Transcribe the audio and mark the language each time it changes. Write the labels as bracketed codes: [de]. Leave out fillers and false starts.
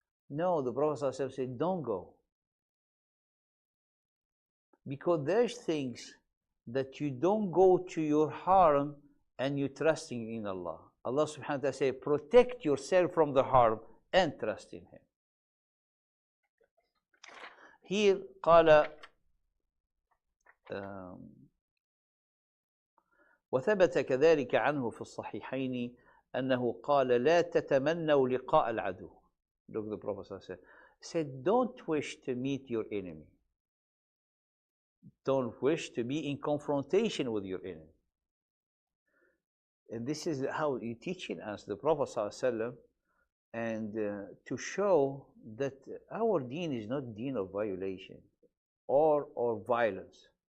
[en] No, the Prophet said, don't go. Because there's things that you don't go to your harm and you're trusting in Allah. Allah subhanahu wa ta'ala says, protect yourself from the harm and trust in Him. Here, [ar] قال وثبت كذلك عنه في الصحيحين أنه قال لا تتمنوا لقاء العدو. [en] Look, the Prophet said, don't wish to meet your enemy. Don't wish to be in confrontation with your enemy. And this is how He's teaching us, the Prophet ﷺ, and to show that our deen is not deen of violation or violence.